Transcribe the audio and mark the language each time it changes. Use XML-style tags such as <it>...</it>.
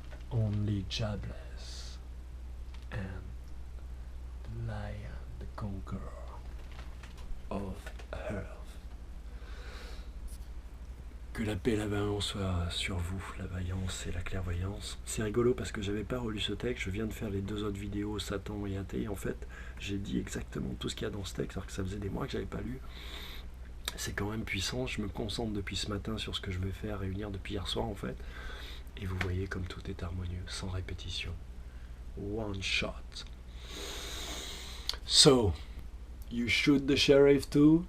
<en>Only Jah bless, and the lion, the conqueror of earth.</en> <fr>Que la paix et la vaillance soient sur vous, la vaillance et la clairvoyance. C'est rigolo parce que j'avais pas relu ce texte, je viens de faire les 2 autres vidéos, Satan et Athée, en fait, j'ai dit exactement tout ce qu'il y a dans ce texte, alors que ça faisait des mois que j'avais pas lu. C'est quand même puissant, je me concentre depuis ce matin sur ce que je vais faire réunir depuis hier soir, en fait. Et vous voyez comme tout est harmonieux, sans répétition.</fr> <en>One shot. So, you shoot the sheriff too?</en>